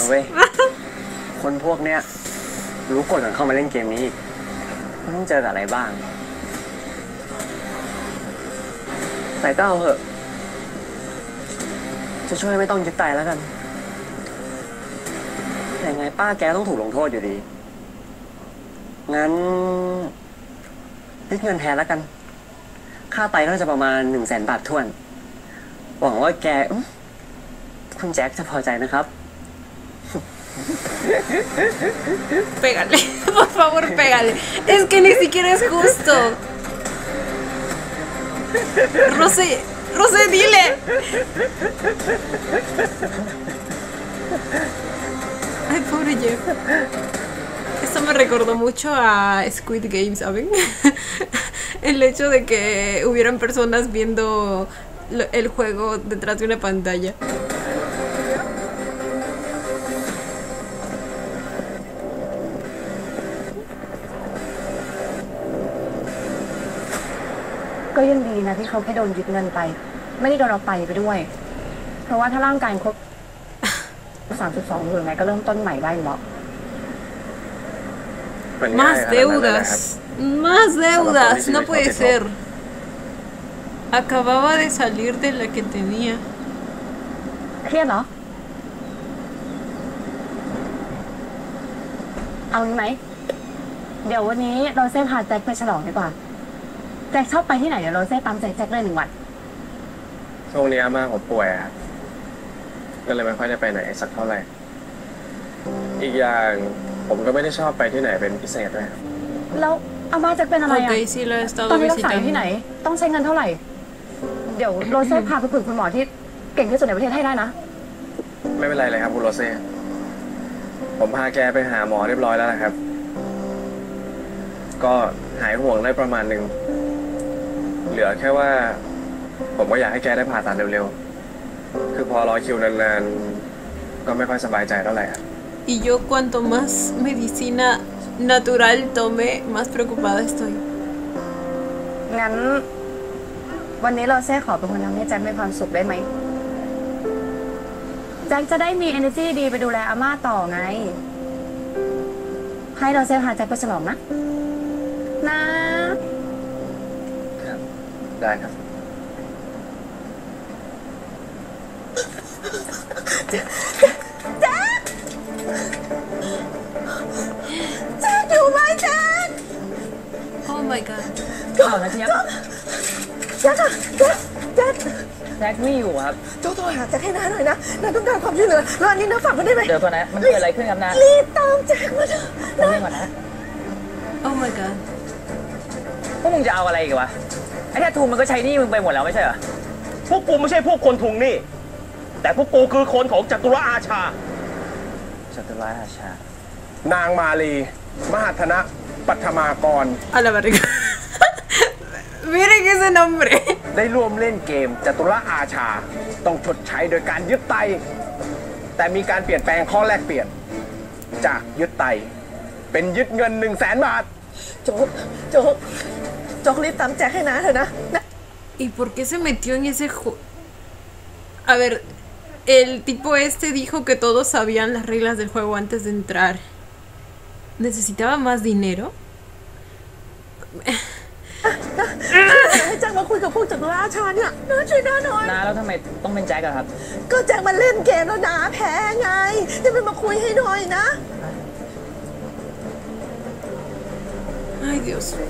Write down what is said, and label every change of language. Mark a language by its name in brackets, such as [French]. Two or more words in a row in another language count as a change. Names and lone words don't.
[Thai] นะเว้ย คนพวกเนี้ยรู้กฎก่อนเข้ามาเล่นเกมนี้อีกมันต้องเจอกับอะไรบ้าง แต่ก็เอาเหอะ จะช่วยไม่ต้องยึดไตแล้วกัน แต่ไงป้าแกต้องถูกลงโทษอยู่ดี งั้นยึดเงินแทนแล้วกัน ค่าไตน่าจะประมาณ 100,000 บาทถ้วน หวังว่าแกคุณแจ็คจะพอใจนะครับ [Spanish] Pégale, por favor, pégale. Es que ni siquiera es justo. Rosé, Rosé, dile. Ay, pobre Jeff. Esto me recordó mucho a Squid Game, ¿saben? El hecho de que hubieran personas viendo el juego detrás de una pantalla. [Thai] ก็ยังดีนะที่เขาแค่โดนยึดเงินไป ไม่ได้โดนเอาไปด้วย เพราะว่าถ้าร่างกายครบ 32 หรือไงก็เริ่มต้นใหม่ได้หรอก [Spanish] Más deudas. Más deudas. No puede ser. Acababa de salir de la que tenía. [Thai] เครียดเหรอ เอางี้ไหม เดี๋ยววันนี้โรเซ่พาแจ็คไปฉลองดีกว่าแจ็คชอบไปที่ไหนเดี๋ยวโรเซ่ตามใจแจ็คเลย1 วัน ช่วงนี้อาม่าผมป่วยครับก็เลยไม่ค่อยได้ไปไหนสักเท่าไหร่ อีกอย่างผมก็ไม่ได้ชอบไปที่ไหนเป็นพิเศษด้วยครับ แล้วอาม่าแจ็คเป็นอะไรอ่ะ [Spanish] Ok, sí lo he estado [Thai] ตอนนี้รักษาอยู่ที่ไหน [Spanish] visitando. [Thai] ต้องใช้เงินเท่าไหร่ เดี๋ยวโรเซ่พาไปคุยกับคุณหมอที่เก่งที่สุดในประเทศให้ได้นะ ไม่เป็นไรเลยครับคุณโรเซ่ผมพาแกไปหาหมอเรียบร้อยแล้วนะครับ ก็หายห่วงได้ประมาณหนึ่งเหลือแค่ว่าผมก็อยากให้แกได้ผ่าตัดเร็วๆคือพอรอคิวนานๆก็ไม่ค่อยสบายใจเท่าไหร่ครับ [Spanish] Y yo cuanto más medicina natural tome, más preocupada estoy. [Thai] งั้น วันนี้เราแซ่ขอเป็นคนทำให้แจ็คมีความสุขได้ไหมแจ็คจะได้มี energy ดีไปดูแลอาม่าต่อไง ให้เราแซ่พาแจ็คไปฉลองนะ ได้ครับ แจ็คอยู่ไหมแจ็ค [English] Oh my god. [Thai] ข่าวนะเจี๊ยบ แจ็คอะแจ็ค แจ็คไม่อยู่ครับ โจ้โทรหาแจ็คให้น้าหน่อยนะน้าต้องการความช่วยเหลือแล้วอันนี้น้าฝากไว้ได้ไหม เดี๋ยวก่อนนะ มันเกิดอะไรขึ้นครับนะ รีบตามแจ็คมาเถอะ เรื่องก่อนนะ [English] Oh my god. [Thai] พวกมึงจะเอาอะไรอีกวะ ไอ้แททูมันก็ใช้หนี่มึงไปหมดแล้วไม่ใช่เหรอ พวกกูไม่ใช่พวกคนทวงหนี้แต่พวกกูคือคนของจตุรอาชา จตุราชา นางมาลี มหัฒนะปัทมากร [Spanish] A la verga. Miren ese nombre. [Thai] ได้ร่วมเล่นเกมจตุรอาชา ต้องชดใช้โดยการยึดไต แต่มีการเปลี่ยนแปลงข้อแลกเปลี่ยน จากยึดไต เป็นยึดเงิน 100,000 บาท โจ๊กรีบตามแจ็คให้น้าเถอะนะ [Spanish] ¿Y por qué se metió en ese juego? A ver, el tipo este dijo que todos sabían las reglas del juego antes de entrar. ¿Necesitaba más dinero? [Thai] ให้แจ็คมาคุยกับพวกจตุราชาเนี่ยน้าช่วยน้าหน่อย น้าแล้วทำไมต้องเป็นแจ็คอะครับ ก็แจ็คมาเล่นเกมแล้วน้าแพ้ไงจะไปมาคุยให้หน่อยนะ [Spanish] Ay, Dios.